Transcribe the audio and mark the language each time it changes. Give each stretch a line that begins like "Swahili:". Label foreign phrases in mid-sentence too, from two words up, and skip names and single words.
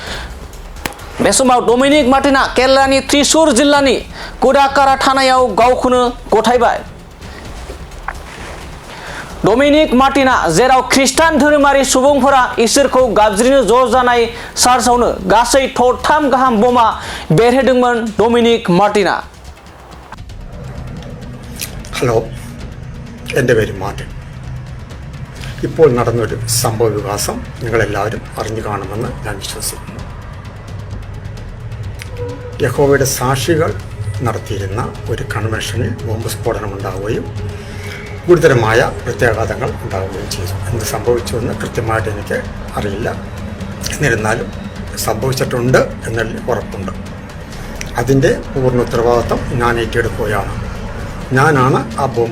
Bodo: बे समाव डमिनिक मार्टिना केरेलानि त्रिसुर जिल्लानि कुडाकारा थानायाव गावखौनो गथायबाय डमिनिक मार्टिना जेराव खृष्टान धोरोमारि सुबुंफोरा इसोरखौ गाबज्रिनो ज' जानाय चार्चआवनो गासै थरथाम गाहाम बमा बेरहोदोंमोन डमिनिक मार्टिना
Malayalam: ഹലോ എൻ്റെ പേര് മാർട്ടിൻ ഇപ്പോൾ നടന്നൊരു സംഭവ വികാസം നിങ്ങളെല്ലാവരും അറിഞ്ഞു കാണുമെന്ന് ഞാൻ വിശ്വസിക്കുന്നു യഹോവയുടെ സാക്ഷികൾ നടത്തിയിരുന്ന ഒരു കൺവെൻഷനിൽ ബോംബ് സ്ഫോടനമുണ്ടാവുകയും ഗുരുതരമായ പ്രത്യാഘാതങ്ങൾ ഉണ്ടാവുകയും ചെയ്തു എന്ത് സംഭവിച്ചുവെന്ന് കൃത്യമായിട്ട് എനിക്ക് അറിയില്ല എന്നിരുന്നാലും സംഭവിച്ചിട്ടുണ്ട് എന്നതിൽ ഉറപ്പുണ്ട് അതിൻ്റെ പൂർണ്ണ ഉത്തരവാദിത്വം ഞാൻ ഏറ്റെടുക്കുകയാണ് ഞാനാണ് ആ ബോംബ്